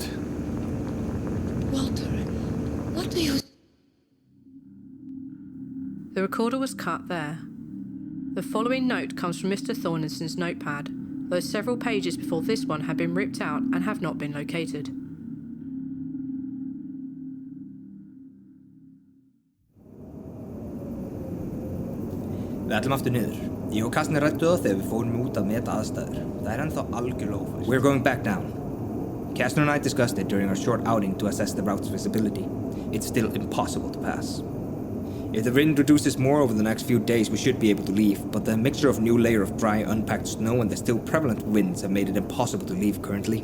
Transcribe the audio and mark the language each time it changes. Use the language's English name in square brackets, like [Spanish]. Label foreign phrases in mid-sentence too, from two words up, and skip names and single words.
[English] Walter, what do you... The recorder was cut there. The following note comes from Mr. Þórisson's notepad, though several pages before this one had been ripped out and have not been located. [Icelandic] Við ætlum aftur niður. Ég og Casner rættu það þegar við fórum út að meta aðstæður. Það ennþá algjörlega ófært. [English] We're going back down. Casner and I discussed it during our short outing to assess the route's visibility. It's still impossible to pass. If the wind reduces more over the next few days, we should be able to leave, but the mixture of new layer of dry, unpacked snow and the still prevalent winds have made it impossible to leave currently.